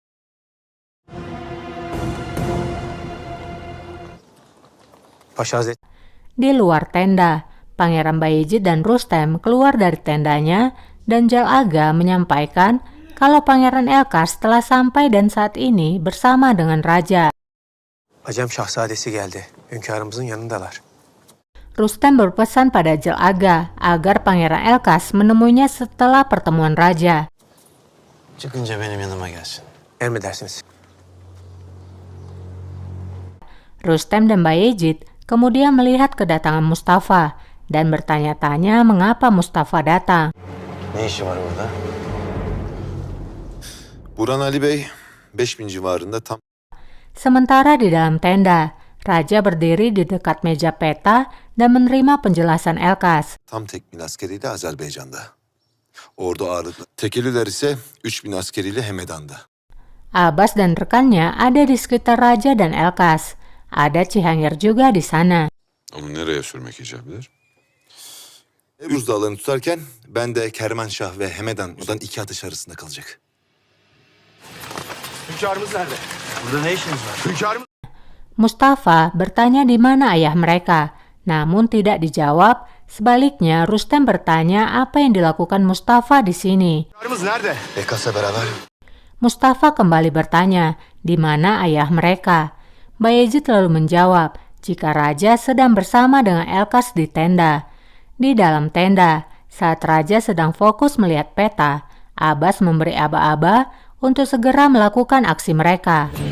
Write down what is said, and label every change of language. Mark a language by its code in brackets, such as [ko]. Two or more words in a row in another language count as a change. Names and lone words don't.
[id] Di luar tenda, Pangeran Bayezid dan Rustem keluar dari tendanya dan Jal Aga menyampaikan kalau Pangeran Elkas telah sampai dan saat ini bersama dengan Raja. [tr] Acem Şahzadesi geldi. Hünkârımızın yanındalar. [id] Rustem berpesan pada Jal Aga agar Pangeran Elkas menemuinya setelah pertemuan Raja. [tr] Çıkınca benim yanıma gelsin. Emredersiniz. [id] Rustem dan Bayezid kemudian melihat kedatangan Mustafa dan bertanya-tanya mengapa Mustafa datang. [tr] Ne işi var burada? Burhan Ali Bey 5000 civarında tam. [id] Sementara di dalam tenda, Raja berdiri di dekat meja peta dan menerima penjelasan Elkas. [tr] Tam tekmil askeriyle Azerbaycan'da. Ordu ağırlıklı. Tekeliler ise 3000 askeriyle Hemedan'da. [id] Abbas dan rekannya ada di sekitar Raja dan Elkas. Ada Cihangir juga di sana. [tr] Onu nereye sürmek icap eder? Ebruz dağlarını tutarken ben de Kermanşah ve Hemedan'dan 2 atış arasında kalacak. Hünkârımız nerede? Burada ne işiniz var? Hünkârımız... [id] Mustafa bertanya di mana ayah mereka, namun tidak dijawab. Sebaliknya, Rustem bertanya apa yang dilakukan Mustafa di sini. [tr] Nerede? Bekas'la beraber. [id] Mustafa kembali bertanya, di mana ayah mereka? Bayezid lalu menjawab, jika Raja sedang bersama dengan Elkas di tenda. Di dalam tenda, saat Raja sedang fokus melihat peta, Abbas memberi aba-aba untuk segera melakukan aksi mereka.